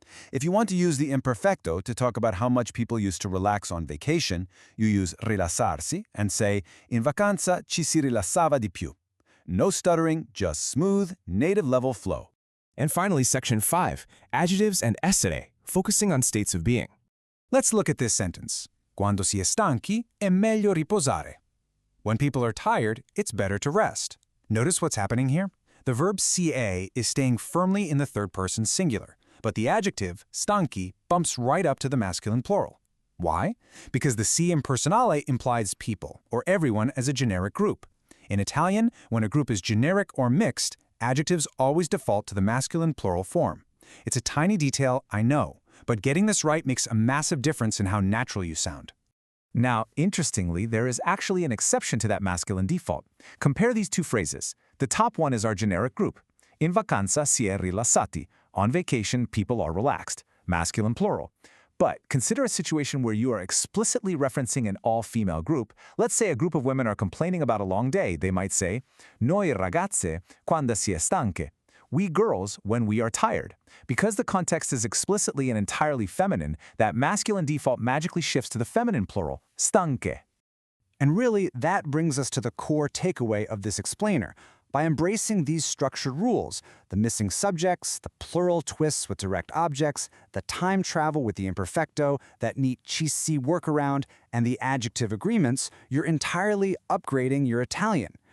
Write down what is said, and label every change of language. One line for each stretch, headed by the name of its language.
English: If you want to use the imperfecto to talk about how much people used to relax on vacation, you use rilassarsi and say,
Italian: in vacanza ci si rilassava di più.
English: No stuttering, just smooth, native-level flow. And finally, section 5, adjectives and essere, focusing on states of being. Let's look at this sentence.
Italian: Quando si è stanchi, è meglio riposare.
English: When people are tired, it's better to rest. Notice what's happening here? The verb ca is staying firmly in the third-person singular, but the adjective, stanchi, bumps right up to the masculine plural. Why? Because the si impersonale implies people, or everyone as a generic group. In Italian, when a group is generic or mixed, adjectives always default to the masculine plural form. It's a tiny detail, I know, but getting this right makes a massive difference in how natural you sound. Now, interestingly, there is actually an exception to that masculine default. Compare these two phrases. The top one is our generic group.
Italian: In vacanza si è rilassati.
English: On vacation, people are relaxed. Masculine plural. But consider a situation where you are explicitly referencing an all-female group. Let's say a group of women are complaining about a long day. They might say,
Italian: noi ragazze quando si è stanche.
English: We girls when we are tired. Because the context is explicitly and entirely feminine, that masculine default magically shifts to the feminine plural, stanche. And really, that brings us to the core takeaway of this explainer. By embracing these structured rules, the missing subjects, the plural twists with direct objects, the time travel with the imperfecto, that neat ci si workaround, and the adjective agreements, you're entirely upgrading your Italian.